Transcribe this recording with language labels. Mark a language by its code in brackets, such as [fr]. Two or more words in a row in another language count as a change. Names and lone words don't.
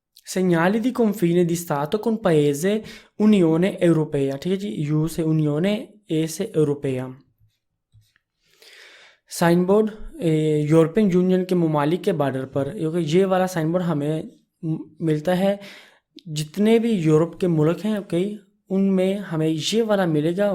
[it] segnali di confine di Stato con paese Unione Europea, [ur] ठीक है जी, U से Unione, A से Europea। سائن بورڈ [en] European Union [ur] کے ممالک کے بارڈر پر، کیونکہ یہ والا سائن بورڈ ہمیں ملتا ہے جتنے بھی یورپ کے ملک ہیں، اوکے، ان میں ہمیں یہ والا ملے گا.